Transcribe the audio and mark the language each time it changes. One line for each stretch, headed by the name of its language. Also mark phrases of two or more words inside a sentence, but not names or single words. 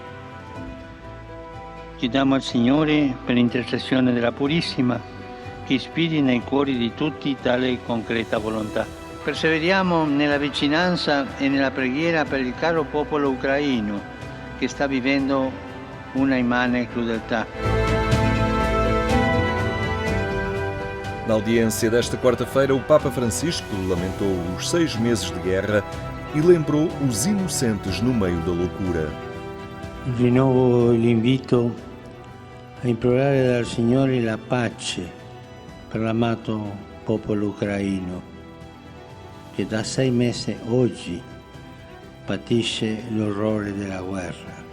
Italian: Chiediamo al Signore, per intercessione della Purissima, che ispiri nei cuori di tutti tale concreta volontà. Perseveriamo nella vicinanza e nella preghiera per il caro popolo ucraino che sta vivendo una immane crudeltà.
Portuguese: Na audiência desta quarta-feira, o Papa Francisco lamentou os 6 meses de guerra e lembrou os inocentes no meio da loucura.
Italian: Rinnovo l'invito a implorare dal Signore la pace per l'amato popolo ucraino che da 6 mesi oggi patisce l'orrore della guerra.